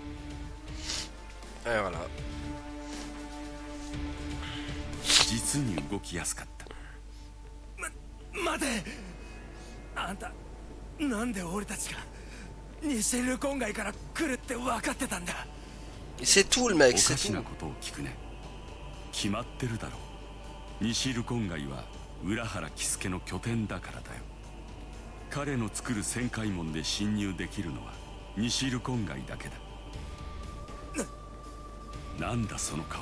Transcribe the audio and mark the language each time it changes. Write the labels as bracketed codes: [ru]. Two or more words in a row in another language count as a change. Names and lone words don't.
[ja] 実に動きやすかった。待て、あんたなんで俺たちがニシェル郊外から来るって分かってたんだ。 [fr] C'est tout le mec, [ja] おか [fr] c'est [ja] し [fr] tout. [ja] なことを聞くね。決まってるだろう。ニシル郊外は浦原喜助の拠点だからだよ。彼の作る旋回門で侵入できるのはニシル郊外だけだ。なんだその顔は。